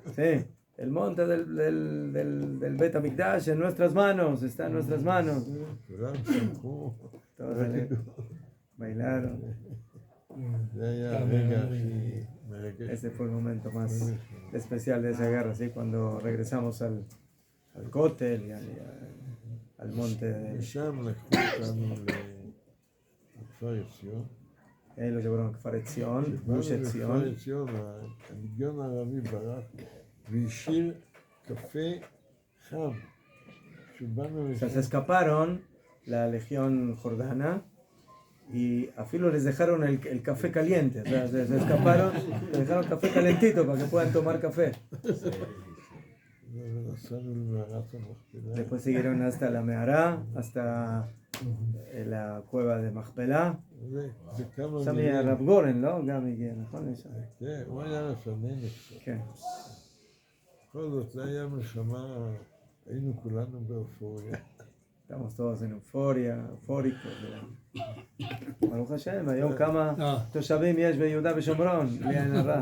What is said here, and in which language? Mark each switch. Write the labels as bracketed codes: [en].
[es] sí, el monte del Bet Amikdash en nuestras manos, está en nuestras manos. [he] כולם שמחו. [es] Todos bailaron. [he] זה היה הרגע הכי מרגש. [es] Ese fue el momento más especial de esa guerra, ¿sí? Cuando regresamos al cótel y al monte de... [he] משם לקחו אותנו לכפר עציון. [es] Ahí lo llevaron a Kfar Etzion, Gush [he] בכפר [es] Etzion. [he] עציון הלגיון הערבי ברח והשאיר קפה חם. כשבאנו [es] O sea, se escaparon la legión jordana y a Filo les dejaron el café caliente. O sea, se escaparon, les dejaron café calentito para que puedan tomar café. [he] ונסענו למערת המכפלה. [es] Después siguieron hasta la Mehará, hasta la cueva de Machpelah. [he] וכמה שם מילים. הרב גורן, לא? גם הגיע, נכון? כן, הוא היה לפנינו קצת. כן. בכל זאת, זה היה מלחמה, היינו כולנו באופוריה. [es] Estamos todos en euforia, eufóricos. [he] ברוך השם, היום כמה תושבים יש ביהודה ושומרון, בלי עין הרע.